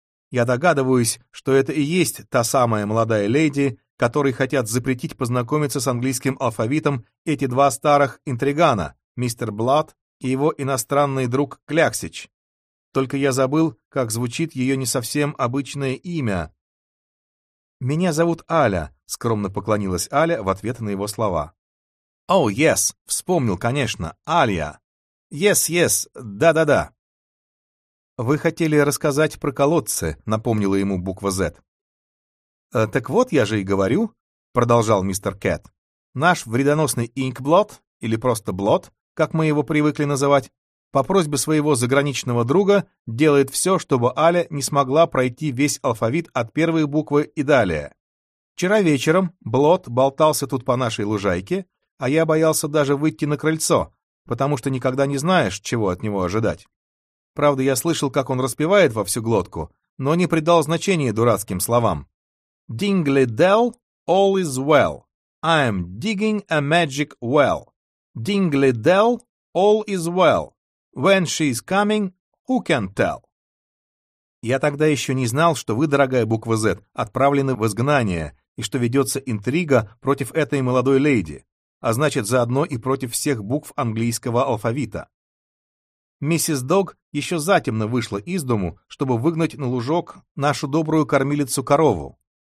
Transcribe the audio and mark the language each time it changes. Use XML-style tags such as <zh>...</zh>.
<ru>«Я догадываюсь, что это и есть та самая молодая леди, которой хотят запретить познакомиться с английским алфавитом эти два старых интригана, мистер Блад и его иностранный друг Кляксич. Только я забыл, как звучит ее не совсем обычное имя». «Меня зовут Аля», — скромно поклонилась Аля в ответ на его слова. «О, oh, yes, вспомнил, конечно, Алия. Yes, yes, да-да-да». «Вы хотели рассказать про колодцы», — напомнила ему буква Z. «Так вот, я же и говорю», — продолжал мистер Кэт. «Наш вредоносный инкблот, или просто блот, как мы его привыкли называть, по просьбе своего заграничного друга делает все, чтобы Аля не смогла пройти весь алфавит от первой буквы и далее. Вчера вечером блот болтался тут по нашей лужайке, а я боялся даже выйти на крыльцо, потому что никогда не знаешь, чего от него ожидать. Правда, я слышал, как он распевает во всю глотку, но не придал значения дурацким словам.</ru> <en>Dingley Dell, all is well. I am digging a magic well. Dingley Dell, all is well. When she is coming, who can tell?»</en> <ru>«Я тогда еще не знал, что вы, дорогая буква Z, отправлены в изгнание, и что ведется интрига против этой молодой леди, а значит, заодно и против всех букв английского алфавита. Миссис Дог еще затемно вышла из дому, чтобы выгнать на лужок нашу добрую кормилицу-корову.</ru>